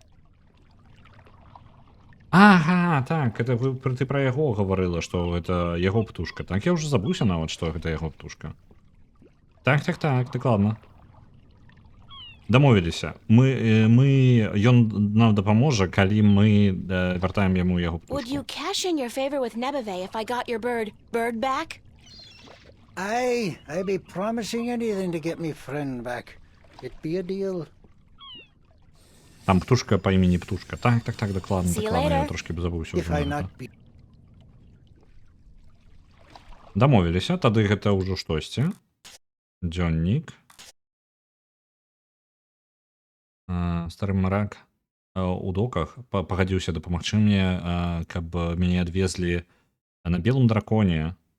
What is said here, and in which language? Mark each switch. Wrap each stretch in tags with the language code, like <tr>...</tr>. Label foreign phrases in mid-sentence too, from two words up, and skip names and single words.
<be>Ага, так, это ты пра яго гаварыла, што гэта яго птушка. Так, я ўжо забыўся нават, што гэта яго птушка. Так, дакладна. Дамовіліся. Ён нам дапаможа, калі мы вяртаем яму яго</be> <en>Would you</en> <be>птушку.</be> <en>cash in your favor with Nebave if I got your bird back? Aye, I be promising anything to get me friend back. It be a deal.</en> <be>Там птушка па імені птушка. Так, дакладна,</be> <en>See you</en> <be>дакладна. Я</be> <en>later.</en> <be>трошки забыўся</be> <en>If I</en> <be>ўжо.</be> <en>not be...</en> <be>Дамовіліся, тады гэта ўжо штосьці. Дзённік. Стары марак у доках пагадзіўся дапамагчы мне, каб мяне адвезлі на белым драконе.</be>